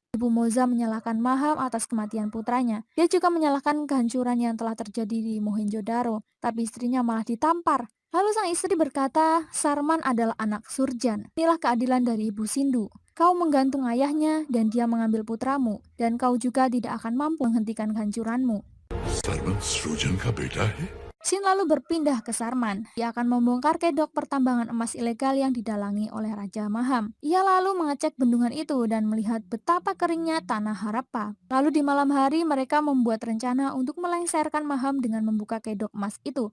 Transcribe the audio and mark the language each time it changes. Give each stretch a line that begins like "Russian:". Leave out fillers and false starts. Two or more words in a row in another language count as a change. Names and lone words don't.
Indonesian: Ibu Moza menyalahkan Maham atas kematian putranya. Dia juga menyalahkan kehancuran yang telah terjadi di Mohenjo-daro. Tapi istrinya malah ditampar. Lalu sang istri berkata, Sarman adalah anak Surjan. Inilah keadilan dari Ibu Sindu. Kau menggantung ayahnya dan dia mengambil putramu. Dan kau juga tidak akan mampu menghentikan kehancuranmu.
Hindi: सरवन सृजन का बेटा है।
Indonesian: Scene lalu berpindah ke Sarman. Dia akan membongkar kedok pertambangan emas ilegal yang didalangi oleh Raja Maham. Ia lalu mengecek bendungan itu dan melihat betapa keringnya tanah Harappa. Lalu di malam hari mereka membuat rencana untuk melengsarkan Maham dengan membuka kedok emas itu.